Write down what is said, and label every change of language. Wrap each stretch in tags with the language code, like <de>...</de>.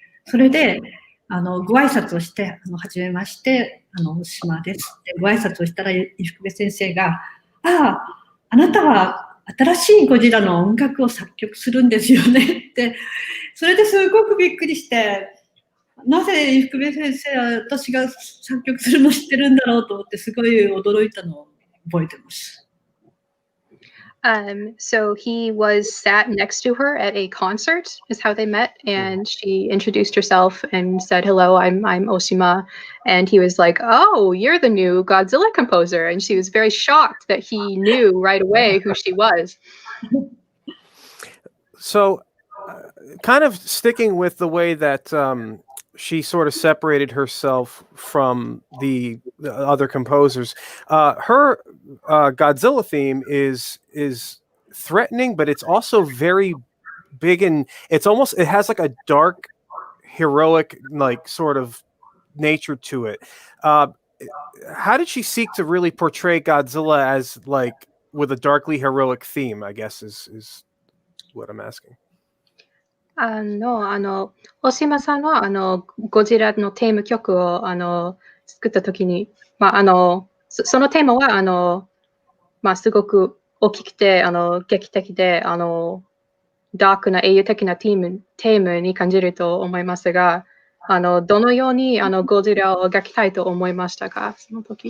<ja>それで、ご挨拶をして、はじめまして、大島ですってご挨拶をしたら、伊福部先生が、あなたは新しいゴジラの音楽を作曲するんですよねって、それですごくびっくりして、なぜ伊福部先生は私が作曲するの知ってるんだろうと思ってすごい驚いたのを覚えてます。</ja> <en>So he was sat next to her at a concert is how they met, and she introduced herself and said, "Hello, I'm Oshima," and he was like, "Oh, you're the new Godzilla composer," and she was very shocked that he knew right away who she was. So, kind of sticking with the way that she sort of separated herself from the other composers. Her Godzilla theme is threatening, but it's also very big, and it has like a dark, heroic, like sort of nature to it. How did she seek to really portray Godzilla as like with a darkly heroic theme, I guess is what I'm asking.</en> <ja>大島さんはゴジラのテーマ曲を作った時に、そのテーマはすごく大きくて劇的でダークな英雄的なテーマに感じると思いますが、どのようにゴジラを描きたいと思いましたか、その時。</ja>